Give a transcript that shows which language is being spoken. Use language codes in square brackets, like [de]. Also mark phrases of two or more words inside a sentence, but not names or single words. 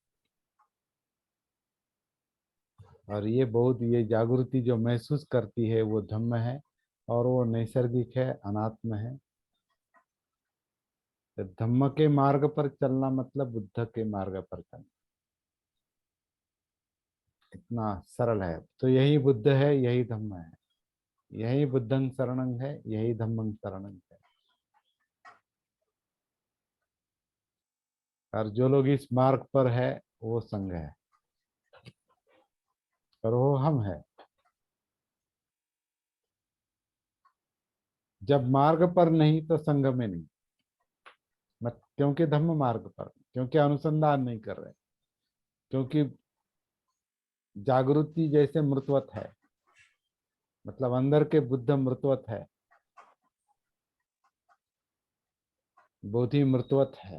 [hi] और ये बोध, ये जागृति जो महसूस करती है वो धम्म है, और वो नैसर्गिक है, अनात्म है। तो धम्म के मार्ग पर चलना मतलब बुद्ध के मार्ग पर चलना, इतना सरल है। तो यही बुद्ध है, यही धम्म है, यही [pi] बुद्धं शरणं [hi] है, यही [pi] धम्मं शरणं [hi] है। और जो लोग इस मार्ग पर है वो संघ है, और वो हम है। जब मार्ग पर नहीं तो संघ में नहीं, मत क्योंकि धम्म मार्ग पर, क्योंकि अनुसंधान नहीं कर रहे, क्योंकि जागृति जैसे मृतवत है, मतलब अंदर के बुद्ध मृतवत है, बोधि मृतवत है।